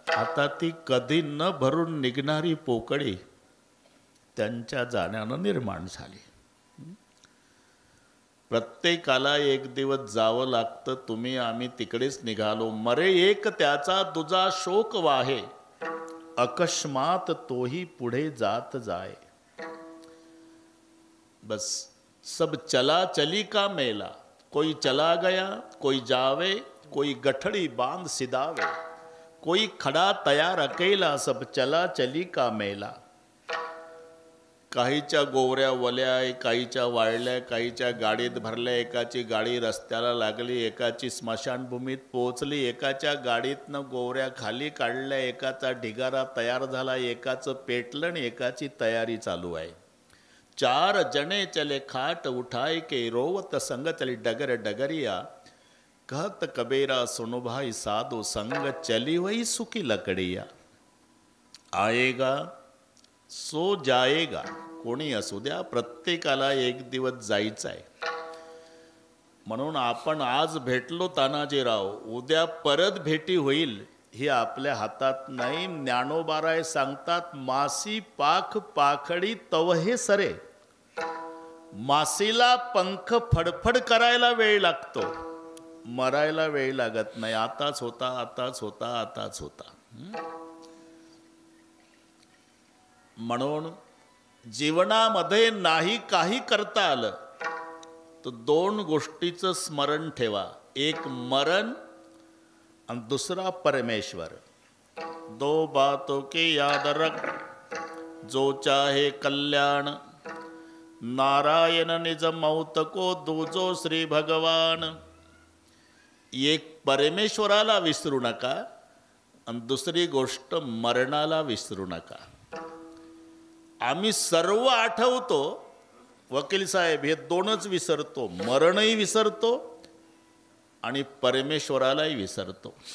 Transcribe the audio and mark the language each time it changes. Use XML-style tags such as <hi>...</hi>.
<mr>आता ती कधी न भरून निघणारी पोकळी त्यांच्या जाण्यानं निर्माण झाली. प्रत्येकाला एक दिवस जावं लागतं. तुम्ही आम्ही तिकडेच निघालो. मरे एक त्याचा दुजा शोक वाहे, अकस्मात तोही पुढे जात जाए.</mr> <hi>बस सब चला चली का मेला, कोई चला गया कोई जावे, कोई गठड़ी बांध सिदावे, कोई खड़ा तयार अकेला, सब चला चली का मेला.</hi> <mr>काहीच्या गोवऱ्या वल्या, काहीच्या वाळल्या, काहीच्या गाडीत भरल्या, एकाची गाडी रस्त्याला लागली, एकाची स्मशानभूमीत पोहोचली, एकाच्या गाडीतनं गोवऱ्या खाली काढल्या, एकाचा ढिगारा तयार झाला, एकाचं पेटलं आणि एकाची तयारी चालू आहे.</mr> <hi>चार जने चले खाट उठाए के, रोवत संग चली डगर डगरिया, कहत कबीरा सुनो भाई साधो संग, चली वही सुखी लकड़िया. आएगा सो जाएगा.</hi> <mr>कोणी असू द्या, प्रत्येकाला एक दिवस जायचं आहे. म्हणून आपण आज भेटलो तानाजीराव, उद्या परत भेटी होईल ही आपल्या हातात नाही. ज्ञानोबाराय सांगतात, मासी पाख पाखडी तवहे सरे. मासीला पंख फडफड करायला वेळ लागतो, मरायला वेळ लागत नाही. आताच होता, आताच होता, आताच होता. म्हणून जीवनामध्ये नाही काही करता आलं तर दोन गोष्टीचं स्मरण ठेवा. एक मरण आणि दुसरा परमेश्वर.</mr> <hi>दो बातों के याद रख, जो चाहे कल्याण, नारायण निज मौत को दूजो श्री भगवान.</hi> <mr>एक परमेश्वराला विसरू नका आणि दुसरी गोष्ट मरणाला विसरू नका. आम्ही सर्व आठवतो, वकील साहेब हे दोनच विसरतो, मरणही विसरतो आणि परमेश्वरालाही विसरतो.</mr>